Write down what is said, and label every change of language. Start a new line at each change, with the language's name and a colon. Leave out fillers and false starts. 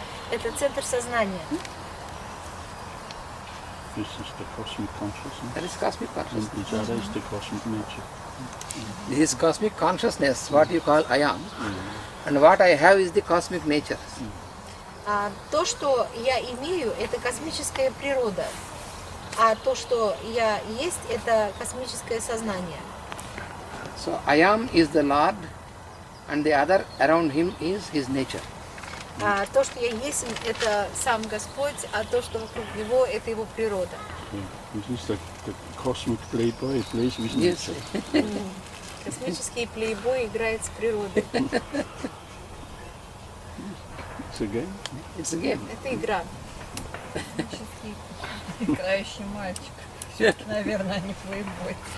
Russian: Это центр сознания.
English: This is the cosmic consciousness. That is cosmic And consciousness. the other is the cosmic nature. This is cosmic consciousness, what you call I am. And what I have is the cosmic nature.
Russian: То, что я имею, это космическая природа. А то, что я есть, это космическое сознание.
English: So I am is the Lord, and the other around him is his nature.
Russian: То, что я есть, это сам Господь, а то, что вокруг него, это его природа.
English: This is the cosmic playboy plays with Yes. nature.
Russian: Космический плейбой играет с природой.
English: It's a game. It's a game.
Russian: Это игра. Играющий мальчик. Все-таки, наверное, они плейбой.